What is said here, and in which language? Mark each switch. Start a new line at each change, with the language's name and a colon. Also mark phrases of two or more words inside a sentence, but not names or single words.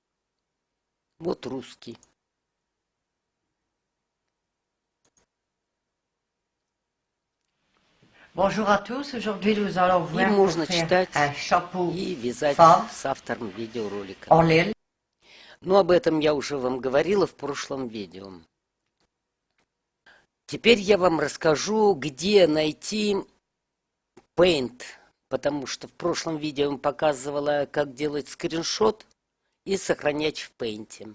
Russian: Вот русский.
French: Bonjour à tous, aujourd'hui nous allons
Russian: И
French: voir
Russian: можно
French: faire
Russian: читать
French: un chapeau
Russian: и вязать
French: femme
Russian: с автором видеоролика.
French: en laine.
Russian: Но об этом я уже вам говорила в прошлом видео. Теперь я вам расскажу, где найти Paint, потому что в прошлом видео я вам показывала, как делать скриншот и сохранять в Paint.